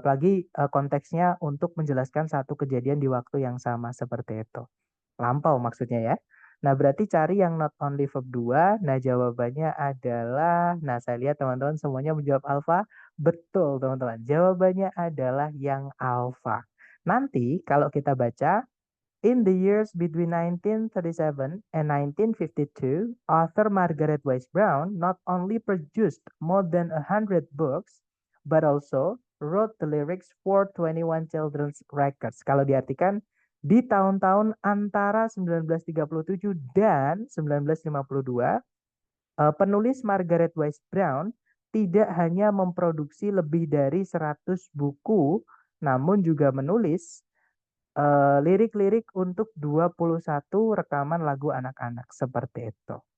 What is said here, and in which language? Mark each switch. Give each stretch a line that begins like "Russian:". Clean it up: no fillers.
Indonesian: Apalagi konteksnya untuk menjelaskan satu kejadian di waktu yang sama seperti itu. Lampau maksudnya ya. Nah, berarti cari yang not only verb 2. Nah, jawabannya adalah, nah saya lihat teman-teman semuanya menjawab alfa. Betul teman-teman. Jawabannya adalah yang alfa. Nanti kalau kita baca,
English: in the years between 1937 and 1952, author Margaret Wise Brown not only produced more than 100 books, but also wrote the lyrics for 21 children's records.
Indonesian: Kalau diartikan, di tahun-tahun antara 1937 dan 1952, penulis Margaret Wise Brown tidak hanya memproduksi lebih dari 100 buku, namun juga menulis lirik-lirik untuk 21 rekaman lagu anak-anak seperti itu.